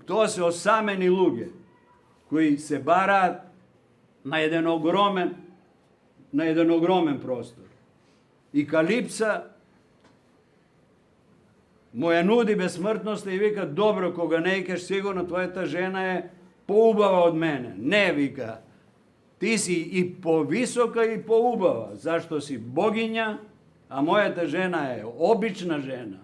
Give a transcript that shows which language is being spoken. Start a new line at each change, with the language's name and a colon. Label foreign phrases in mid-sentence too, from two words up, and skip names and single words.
Macedonian: Тоа се осамени луѓе кои се бараат на еден огромен простор. И Калипса му ја нуди безсмртноста и вика: добро, кога не икеш, сигурно твојата жена е поубава од мене. Не, вика, Ти си и по висока и по убава, зашто си богиња, а моја та жена е обична жена.